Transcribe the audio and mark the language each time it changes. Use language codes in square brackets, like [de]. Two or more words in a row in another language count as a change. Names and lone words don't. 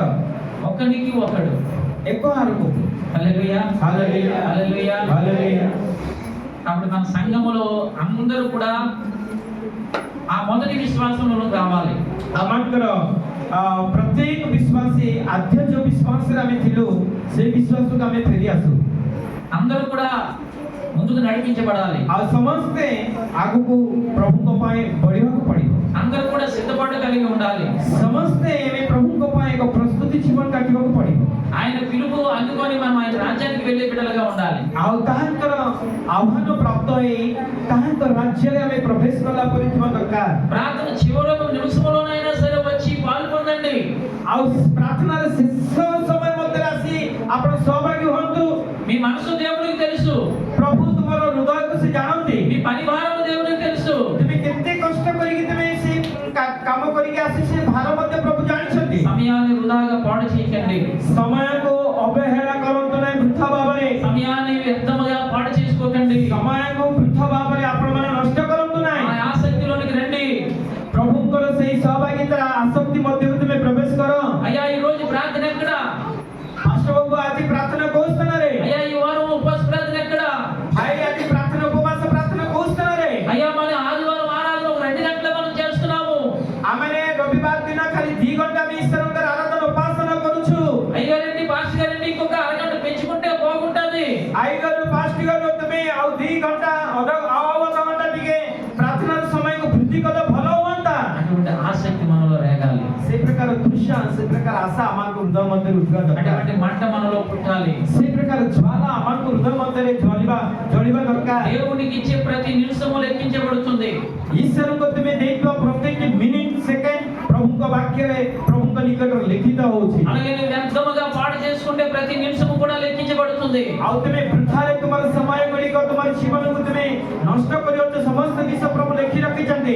[te] ఒకరికి ఒకడు. [or] ଏକ ଆଡ଼କୁ [te] హల్లెలూయా హల్లెలూయా హల్లెలూయా. హల్లెలూయా కాబట్టి మన సంఘములో అందరూ కూడా ఆ మొదటి విశ్వాసంలో రావాలి. [or] ଆମଙ୍କର ପ୍ରତ୍ୟେକ ବିଶ୍ୱାସୀ ଆଦ୍ୟ ଯୋଉ ବିଶ୍ୱାସରେ ଆମେ ଥିଲୁ ସେଇ ବିଶ୍ୱାସକୁ ଆମେ ଫେରି ଆସୁ [te] అందరూ కూడా ముందుకు నడిపించబడాలి. [or] ଆଉ ସମସ୍ତେ ଆଗକୁ ପ୍ରଭୁଙ୍କ ପାଇଁ ବଢିବାକୁ ପଡିବ [te] అందరూ కూడా సిద్ధపాటు కలిగి ఉండాలి. [or] ସମସ୍ତେ ଆମେ ପ୍ରଭୁଙ୍କ ପାଇଁ ଏକ ପ୍ରସ୍ତୁତି ଜୀବନ କାଟିବାକୁ ପଡିବ [te] ఆయన పిలుపు అందుకొని మనం ఆయన రాజ్యానికి వెళ్ళే బిడ్డలుగా ఉండాలి. [or] ଆଉ ତାହାଙ୍କର ଆହ୍ୱାନ ପ୍ରାପ୍ତ ହେଇ ତାହାଙ୍କ ରାଜ୍ୟରେ ଆମେ ପ୍ରବେଶ କଲା ପରେ ଥିବା ଦରକାର [te] ప్రార్థన చివరి నిమిషంలోనైనా సరే వచ్చి పాల్గొనండి. [or] ଆଉ ପ୍ରାର୍ଥନାର ଶେଷ ସମୟ ମଧ୍ୟରେ ଆସି ଆପଣ ସହଭାଗୀ ହୁଅନ୍ତୁ [te] మీ మనసు దేవునికి తెలుసు. [or] ପ୍ରଭୁ ତୁମର ହୃଦୟକୁ ସେ ଜାଣନ୍ତି [te] మీ పని భారము దేవునికి తెలుసు. [or] ତୁମେ କେତେ କଷ୍ଟ କରିକି ତୁମେ ସେ କାମ କରିକି ଆସି ସେ ଭାର ମଧ୍ୟ ପ୍ରଭୁ ଜାଣିଛନ୍ତି [te] సమయాన్ని వృధాగా పాడు చేయకండి. [or] ସମୟକୁ ଅବହେଳା କରନ୍ତୁ ନାହିଁ ବୃଥା ଭାବରେ [te] సమయాన్ని వ్యర్థముగా పాడు చేసుకోకండి. [or] ସମୟକୁ ବୃଥା ଭାବରେ ଆପଣମାନେ ନଷ୍ଟ କରନ୍ତୁ [te] ఆ [or] ନାହିଁ [te] ఆసక్తిలోనికి రండి. [or] ପ୍ରଭୁଙ୍କର ସେଇ ସହଭାଗିତା ଆସକ୍ତି ମଧ୍ୟକୁ ତୁମେ ପ୍ରବେଶ କର [te] అయ్యా ఈ రోజు ప్రార్థన ఎక్కడ? [or] ପାଷ୍ଟର ବାବୁ ଆଜି ପ୍ରାର୍ଥନା କୋଉ ସ୍ଥାନରେ [te] అయ్యా ఈ వారం ఉపవాస ప్రార్థన ఎక్కడ? [or] ଭାଇ ଆଜି ପ୍ରାର୍ଥନା ଉପବାସ ପ୍ରାର୍ଥନା କୋଉ ସ୍ଥାନରେ [te] అయ్యా మన ఆదివారం ఆరాధన 2 గంటల మనం చేస్తున్నాము. [or] ଆମେ ରବିବାର ଦିନ ଖାଲି 2 ଘଣ୍ଟା ଆମେ ଈଶ୍ୱରଙ୍କର ଆରାଧନା ଉପାସନା କରୁଛୁ [te] అయ్యారండి పాస్టర్ గారండి ఇంకొక అరగంట పెంచుకుంటే బాగుంటది. [or] ଆଇଗଲୁ ପାଷ୍ଟର ଗଲୁ ତୁମେ ଆଉ 2 ଘଣ୍ଟା ଆଉ ଅଧଘଣ୍ଟା ଟିକେ ପ୍ରାର୍ଥନାର ସମୟକୁ ବୃଦ୍ଧି କଲେ ଭଲ ହୁଅନ୍ତା [te] అటువంటి ఆసక్తి మనలో రేగాలి. [or] ସେ ପ୍ରକାର ତୃଷା ସେ ପ୍ରକାର ଆଶା ଆମକୁ ହୃଦୟ ମଧ୍ୟରେ ଉଠିବା ଦରକାର [te] అటువంటి మంట మనలో పుట్టాలి. [or] ସେ ପ୍ରକାର ଜ୍ୱାଳା ଆମକୁ ହୃଦୟ ମଧ୍ୟରେ ଜଳିବା ଦରକାର [te] దేవునికి ఇచ్చే ప్రతి నిమిషము లెక్కించబడుతుంది. [or] ଈଶ୍ୱରଙ୍କୁ ତୁମେ ଦେଇଥିବା ପ୍ରତ୍ୟେକ ମିନିଟ୍ ସେକେଣ୍ଡ ପ୍ରଭୁଙ୍କ ବାକ୍ୟରେ ପ୍ରଭୁଙ୍କ ନିକଟରେ ଲିଖିତ ହଉଛି [te] అలాగే నువ్వు వ్యర్థముగా పాడు చేసుకుంటే ప్రతి నిమిషము కూడా లెక్కించబడుతుంది. [or] ଆଉ ତୁମେ ବୃଥାରେ ତୁମର ସମୟ ଗୁଡ଼ିକ ତୁମର ଜୀବନକୁ ତୁମେ ନଷ୍ଟ କରିବ ସମସ୍ତ ବିଷୟ ପ୍ରଭୁ ଲେଖି ରଖିଛନ୍ତି